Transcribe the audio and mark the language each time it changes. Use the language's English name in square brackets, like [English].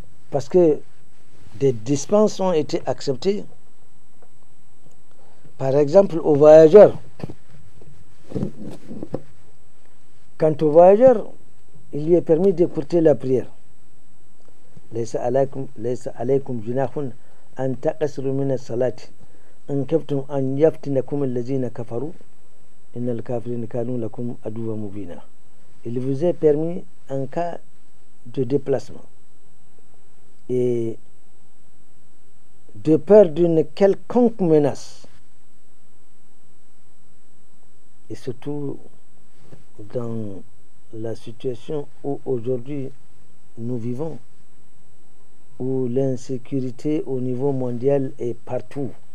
[French] Parce que des dispenses ont été acceptées. Par exemple, aux voyageurs. Quant aux voyageurs, il lui est permis d'écouter la prière. [Arabic] ليس عليكم جناح أن تقصروا من الصلاة إن خفتم أن يفتنكم الذين كفروا إن الكافرين كانوا لكم عدوا مبينا. [French] Il vous est permis en cas de déplacement et de peur d'une quelconque menace, et surtout dans la situation où aujourd'hui nous vivons, où l'insécurité au niveau mondial est partout.